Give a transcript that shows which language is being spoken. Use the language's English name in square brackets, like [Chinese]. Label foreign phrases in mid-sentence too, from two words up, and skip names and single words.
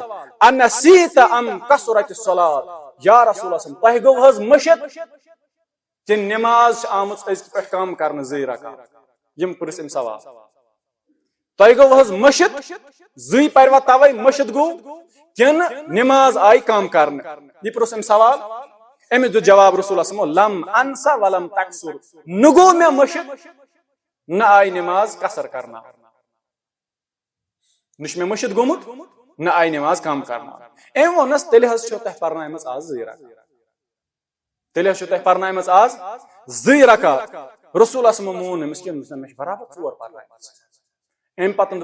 [Arabic] انسیٖت ام کثرت الصلاۃ یا رسول اللہ [Kashmiri] تۄہہِ گوٚو حظ مٔشِتھ کہِ نماز چھِ آمٕژ أزکہِ پٮ۪ٹھ کم کرنہٕ 2 رکعت یِم پرٛژھ أمۍ سوال تۄہہِ گوٚو حظ مٔشِتھ 2 پروا توے مٔشِتھ گوٚو کِنہٕ نماز آیہِ کم کرنہٕ یہِ پرٛژھ أمۍ سوال أمِس دیُت جواب رسول اللہ [Arabic] لم انسا ولم تقصر [Kashmiri] نہ گوٚو مےٚ مٔشِتھ نہ آیہِ نماز قصر کرناونہٕ نہ چھُ مےٚ مٔشِتھ گوٚمُت نہ آیہِ نماز کم کرناونہٕ أمۍ ووٚننس تیٚلہِ حظ چھو تۄہہِ پرنایمٕژ آز 2 رکعت تیٚلہِ حظ چھو تۄہہِ پرنایمٕژ آز 2 رکعت رسول اللہ مون أمِس کینٛہہ مےٚ چھِ برابر 4 پرنایمٕژ امہِ پتہٕ